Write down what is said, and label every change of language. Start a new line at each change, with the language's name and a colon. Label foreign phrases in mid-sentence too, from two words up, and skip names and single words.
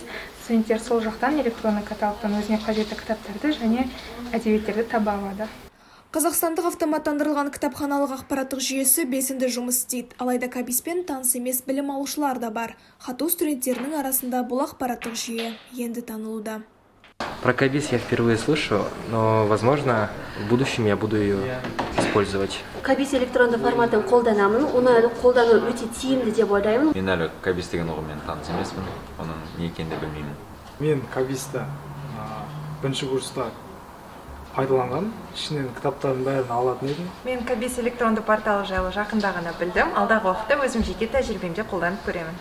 Kazakh: Студенттер сол жақтан электронды каталогтан өзіне қажетті кітаптарды және әдебиеттерді таба алады. Қазақстандық автоматтандырылған кітапханалық ақпараттық жүйесі белсенді жұмыс істейді. Алайда Кабиспен таныс емес білім алушылар да бар. Хату студенттерінің арасында бұл ақпараттық жүйе енді танылуда.
Russian: Про Кабис я впервые слышу, но, возможно, в будущем я буду ее использовать.
Kazakh: Кабис электронды форматын қолданамын, оны қолдану өте тиімді деп ойлаймын. Мен әлі Кабис деген ұғыммен таныс емеспін, оның не екенін де білмеймін. Мен Кабисті бірінші курста пайдаланған, ішінен кітаптардың бәрін алатын едім. Мен Кабис электронды порталы жайлы жақында ғана білдім. Алдағы уақытта өзім жеке тәжірибемде қолданып көремін.